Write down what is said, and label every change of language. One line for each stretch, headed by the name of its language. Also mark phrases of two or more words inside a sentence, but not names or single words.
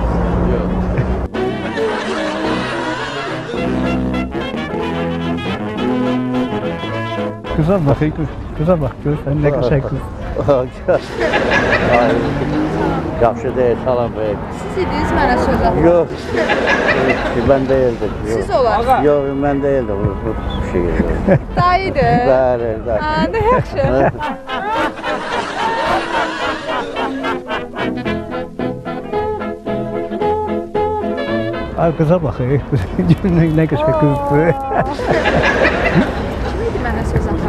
Turkish: Yok.
Azerbaijani: Qıza bax, qıza bax, görsən nə qəşəng qız.
Turkish: Hayır. Yaxşı değil, salam bey.
Azerbaijani: Siz idiniz mənə söz atan.
Turkish: Yok. Ben değildim. Yok.
Azerbaijani: Siz olarsınız.
Turkish: Yok, ben değildim. Bu şey yok.
Azerbaijani: Dayıdır. Bəli, bəli. Ha, nə yaxşı. Ay, qıza bax, gör nə qəşəng qızdır. Kim idi mənə söz atan?